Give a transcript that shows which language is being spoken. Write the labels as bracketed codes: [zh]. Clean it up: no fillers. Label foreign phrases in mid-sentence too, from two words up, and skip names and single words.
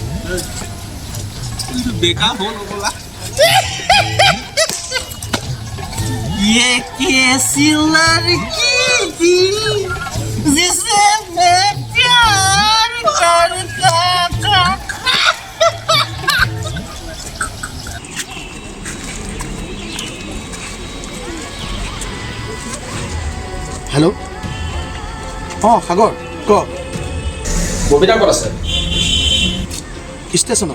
[hi] बेकार हो बोला ये कैसी लड़की थी जिसे मैं प्यार करता था [as] হেল্ল' অঁ সাগৰ ক ববিতা ক'ত আছে ষ্টেচনত